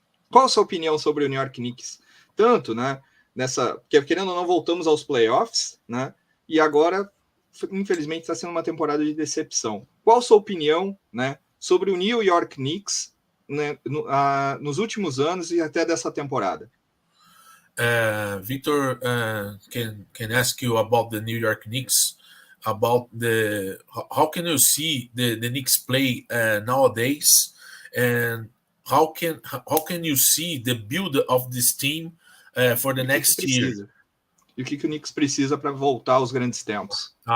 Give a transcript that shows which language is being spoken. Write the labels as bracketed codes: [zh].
[pt] Qual a sua opinião sobre o New York Knicks? Tanto, né, porque querendo ou não, voltamos aos playoffs, né, e agora, infelizmente, está sendo uma temporada de decepção. Qual a sua opinião, né, sobre o New York Knicks, né, nos últimos anos e até dessa temporada? [en] Victor can ask you about the New York Knicks, about how can you see the Knicks play nowadays, and how can you see the build of this team for the next year? [pt] E o que o Knicks precisa para voltar aos grandes tempos?